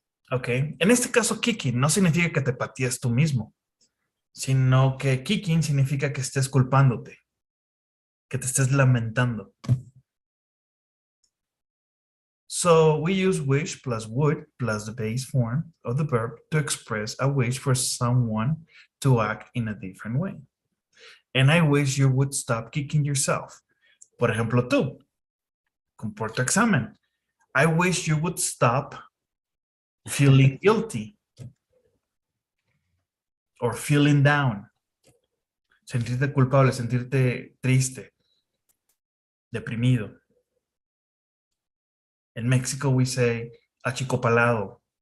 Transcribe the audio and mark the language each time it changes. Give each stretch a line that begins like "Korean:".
Spanish: Ok, en este caso kicking no significa que te patees tú mismo, sino que kicking significa que estés culpándote, que te estés lamentando.
English: So we use wish plus would plus the base form of the verb to express a wish for someone to act in a different way. And I wish you would stop kicking yourself.
Spanish: Por ejemplo, tú, por tu examen.
English: I wish you would stop feeling guilty or feeling down.
Spanish: Sentirte culpable, sentirte triste, deprimido.
English: In Mexico, we say achicopalado.